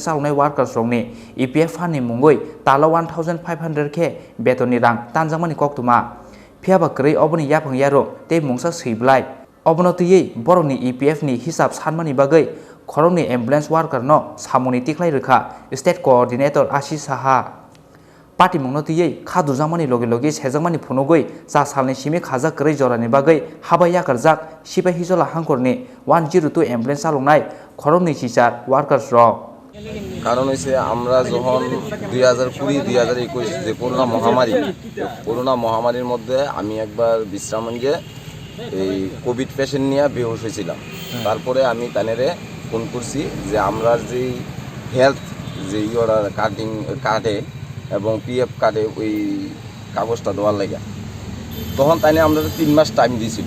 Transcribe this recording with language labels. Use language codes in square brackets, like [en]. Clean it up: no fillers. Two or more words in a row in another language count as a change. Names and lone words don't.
[trp] चालुंनाय वार्कार्स रकनि EPF फाननि मुंगै ताला 1500 के बेतननि रां तानजामानि कक्तुमा फियाबा करै अबनि याफां यारो ते मुंसा सैब्लाय अबनो तुयै बरनि EPF नि हिसाब सानमानि बागै खरंनि एम्बुलेंस वार्कार न सामुनि तिख्लाय रोखा स्टेट कोअर्डिनेटर आशिष साहा पार्टी मुंनो तुयै खादुजामानि लगे लगे सेजामानि फुनुगै चा सालनि सिमि खाजा करै जरानि बागै हाबाया गारजाक सिबाहि जला हांगरनि 102 एम्बुलेंस चालुंनाय खरंनि सिजार वार्कार्स रक [bn] কারণ হচ্ছে আমরা যখন 2020-2021 যে করোনা মহামারীর মধ্যে আমি একবার বিশ্রামগঞ্জে এই কোভিড পেশেন্ট নিয়ে বেহুশ হয়েছিলাম। তারপরে আমি তানেরে ফোন করছি যে আমরা যে হেলথ যে ওরা কাটে এবং PF কাটে ওই কাগজটা দেওয়ার লাগে, তখন তাইনে আমরা 3 মাস টাইম দিয়েছিল।